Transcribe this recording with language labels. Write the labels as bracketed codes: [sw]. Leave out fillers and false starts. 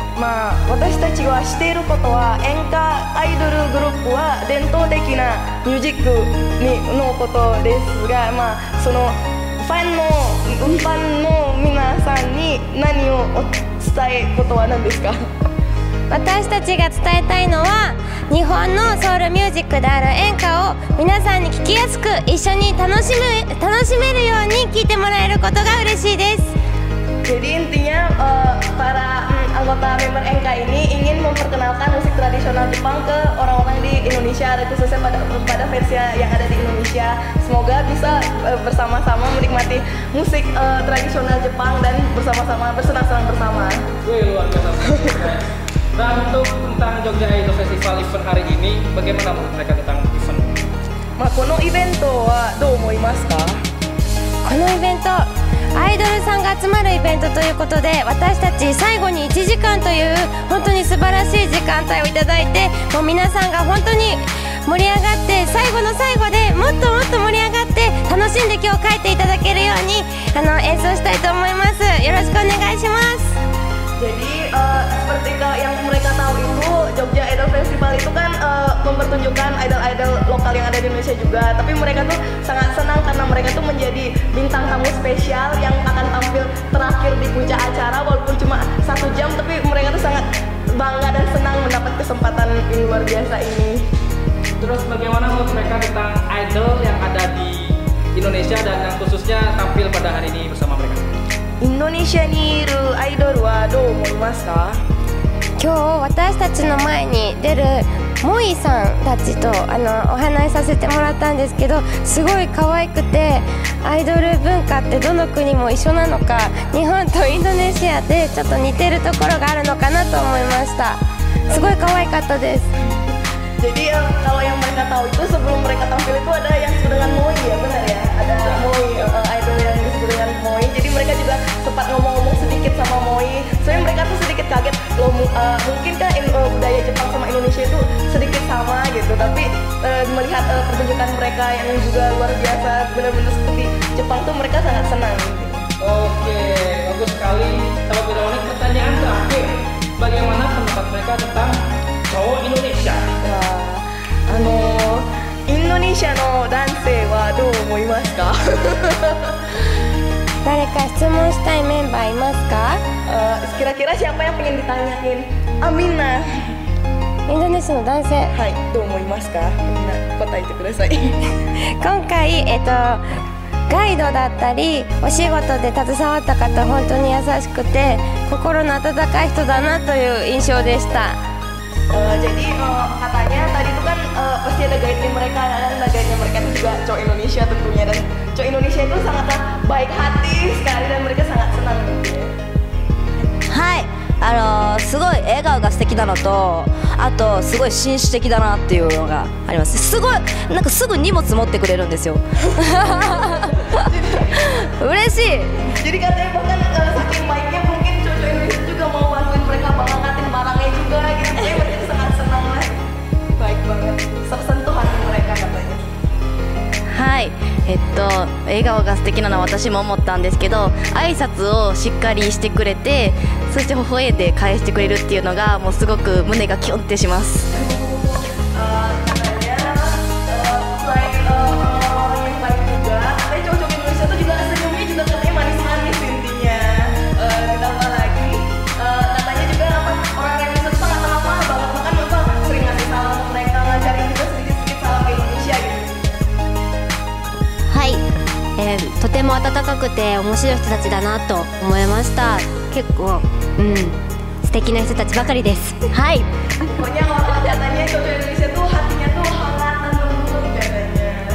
[ja] まあ私たちはしていることは演歌アイドルグループは伝統的なミュージックのことですが、まあそのファンの皆さんに何を伝えることは何ですか？私たちが伝えたいのは日本のソウルミュージックである演歌を皆さんに聴きやすく一緒に楽しめるように聴いてもらえることが嬉しいです。 [id] Jadi intinya para anggota member NK ini ingin memperkenalkan musik tradisional Jepang ke orang-orang di Indonesia, khususnya pada versi yang ada di Indonesia. Semoga bisa bersama-sama menikmati musik tradisional Jepang dan bersama-sama bersenang-senang bersama. Wih, luar biasa. Dan untuk tentang Jogja Idol Festival event hari ini, bagaimana menurut mereka tentang event? [ja] まあこのイベントはどう思いますか？このイベントアイドルさんが集まるイベントということで私たち最後に1時間という本当に素晴らしい時間帯をいただいてもう皆さんが本当に盛り上がって最後の最後でもっともっと盛り上がって楽しんで今日帰っていただけるように演奏したいと思います。よろしくお願いします。 [id] Jadi seperti yang mereka tahu itu Jogja Idol Festival itu kan mempertunjukkan idol-idol lokal yang ada di Indonesia juga. Tapi mereka tuh sangat senang karena mereka tuh menjadi bintang tamu spesial yang akan tampil terakhir di puncak acara walaupun cuma 1 jam. Tapi mereka tuh sangat bangga dan senang mendapat kesempatan yang luar biasa ini. Terus bagaimana menurut mereka tentang idol yang ada di Indonesia dan yang khususnya tampil pada hari ini bersama mereka? [ja] インドネシアにいるアイドルはどう思いますか？今日私たちの前に出るモイさんたちとお話しさせてもらったんですけどすごい可愛くてアイドル文化ってどの国も一緒なのか日本とインドネシアでちょっと似てるところがあるのかなと思いました。すごい可愛かったです。 [id] Jadi kalau yang mereka tahu itu sebelum mereka tampil itu ada yang disebut dengan Moi ya, benar ya? Ada Moi, idol yang disebut dengan Moi. Jadi mereka juga sempat ngomong-ngomong sedikit sama Moi. Soalnya mereka tuh sedikit kaget loh, mungkin kan budaya Jepang sama Indonesia itu sedikit sama gitu. Tapi melihat pertunjukan mereka yang juga luar biasa, benar-benar seperti Jepang tuh mereka sangat senang. Gitu. Oke, bagus sekali. Sahabat Veronik, pertanyaan terakhir, bagaimana pendapat mereka tentang cowok Indonesia? [ja] インド Indonesia の男性はどう思いますか？誰か質問したいメンバーいますか？ [id] Kira-kira siapa yang pengen ditanyain? Amina. [ja] インドネシアの男性。はい、どう思いますか？みんな答えてください。今回ガイドだったりお仕事で携わった方本当に優しくて心の温かい人だなという印象でした。 [id] Jadi katanya tadi itu kan pasti ada guide-nya mereka dan guide-nya mereka itu juga cowok Indonesia tentunya dan cowok Indonesia itu sangat baik hati sekali dan mereka sangat senang tentunya. [ja] はい、すごい笑顔が素敵なのと、あとすごい紳士的だなっていうのがあります。すごいなんかすぐ荷物持ってくれるんですよ。嬉しい。 [id] Jadi katanya bahkan saking baiknya mungkin cowok Indonesia juga mau bantuin mereka ngangkatin barangnya juga gitu. Jadi mereka sangat senang lah. Baik banget. Tersentuh hati mereka katanya. [ja] はい、笑顔が素敵なのは私も思ったんですけど、挨拶をしっかりしてくれて、そして微笑んで返してくれるっていうのがもうすごく胸がキュンってします。 [id] Katanya selain yang baik juga, tapi cowok-cowok Indonesia tuh juga senyumnya juga katanya manis-manis intinya. Ditambah lagi katanya juga orang Indonesia tuh sangat ramah banget, bahkan Bapak sering ngasih salam ke mereka, ngajarin juga sedikit-sedikit salam ke Indonesia gitu. [ja] はい、とても温かくて面白い人たちだなと思いました。結構、素敵な人たちばかりです。はい。 [id] Pokoknya kalau katanya cowok Indonesia tuh hatinya tuh hangat dan lembut katanya.